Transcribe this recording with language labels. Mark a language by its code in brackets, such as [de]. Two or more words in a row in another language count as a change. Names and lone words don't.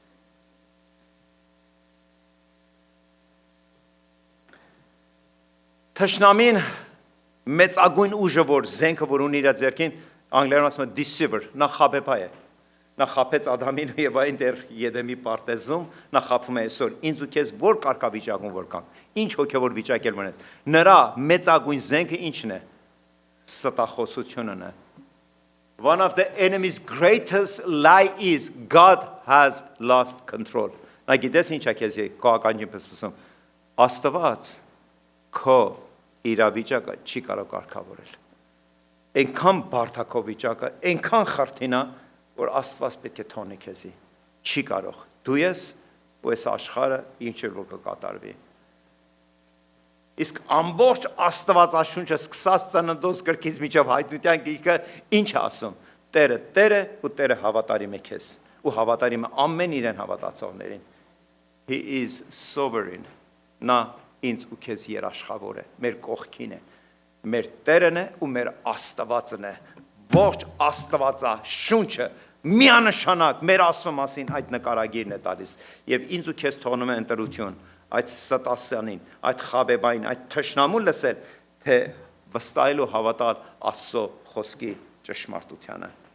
[hy] Թշնամին մեծագույն ուժը, որ զենքը, որ ունի իր ձեռքին, անգլերեն ասում է deceiver, նա խաբեբա է։ Նա խաբեց Ադամին ու Եվային դեռ Եդեմի պարտեզում, նա խաբում է այսօր ինձ ու քեզ որ կարգավիճակում որ կանք, ինչ հոգևոր վիճակ էլ մնաց։ Նրա մեծագույն զենքը ինչն է։ Ստախոսությունն է։ [en] One of the enemy's greatest lie is God has lost control. [hy] Նա գիտես ինչ է քեզ քո ականջին պսպսում։ Աստված քո իրավիճակը չի կարող կարգավորել։ Այնքան բարդակո վիճակը, այնքան խրթին է, որ Աստված պետք է թողնի քեզի։ Չի կարող։ Դու ես ու այս աշխարհը ինչ էլ որ կկատարվի։ Իսկ ամբողջ Աստվածաշունչը սկսած ծննդոց գրքից մինչև հայտնության գիրքը ինչ է ասում։ Տերը Տեր է ու Տերը հավատարիմ է քեզ ու հավատարիմ է ամեն իրեն հավատացողներին։ [en] He is sovereign. [hy] Նա ինձ ու քեզ երաշխավոր է, մեր կողքին է, մեր Տերն է ու մեր Աստվածն է։ Ողջ Աստվածաշունչը միանշանակ մեր Աստծո մասին այդ նկարագիրն է տալիս եւ ինձ ու քեզ թողնում է ընտրություն այդ ստասյանին, այդ խաբեբային, այդ թշնամուն լսել, թե վստահել ու հավատալ Աստծո խոսքի ճշմարտությանը։